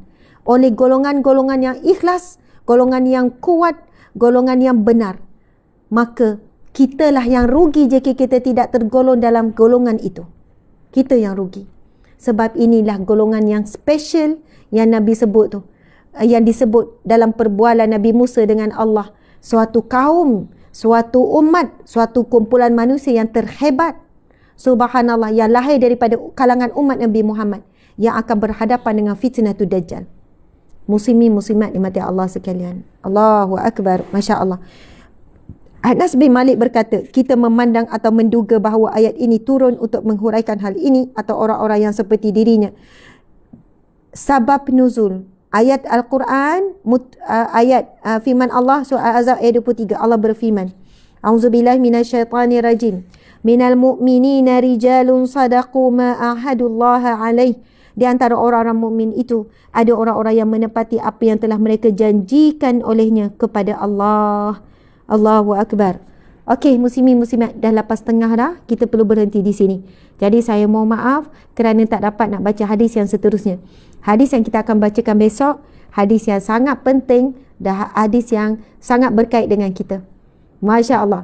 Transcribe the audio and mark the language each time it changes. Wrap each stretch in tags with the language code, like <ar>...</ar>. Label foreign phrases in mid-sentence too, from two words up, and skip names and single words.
<ms>Oleh golongan-golongan yang ikhlas, golongan yang kuat, golongan yang benar. Maka kitalah yang rugi jika kita tidak tergolong dalam golongan itu. Kita yang rugi. Sebab inilah golongan yang special yang Nabi sebut tu. Yang disebut dalam perbualan Nabi Musa dengan Allah. Suatu kaum, suatu umat, suatu kumpulan manusia yang terhebat. Subhanallah, yang lahir daripada kalangan umat Nabi Muhammad yang akan berhadapan dengan</ms> <ar>فتنة الدجال.</ar> <ms>Muslimin muslimat dimati Allah sekalian.</ms> <ar>الله أكبر. ما شاء الله.</ar> <ms>Anas bin Malik berkata, kita memandang atau menduga bahawa ayat ini turun untuk menghuraikan hal ini atau orang-orang yang seperti dirinya.</ms> <ar>سبب النزول</ar> <ms>ayat Al-Quran, ayat firman Allah surah Al-Ahzab ayat 23, Allah berfirman,</ms> <ar>أعوذ بالله من الشيطان الرجيم. من المؤمنين رجال صدقوا ما عاهدوا الله عليه.</ar> <ms>Di antara orang-orang mukmin itu ada orang-orang yang menepati apa yang telah mereka janjikan olehnya kepada Allah.</ms> <ar>الله أكبر.</ar> <ms>Okey, muslimin muslimat, dah lepas tengah dah, kita perlu berhenti di sini. Jadi saya mohon maaf kerana tak dapat nak baca hadis yang seterusnya. Hadis yang kita akan bacakan besok, hadis yang sangat penting dan hadis yang sangat berkait dengan kita.</ms> <ar>ما شاء الله.</ar>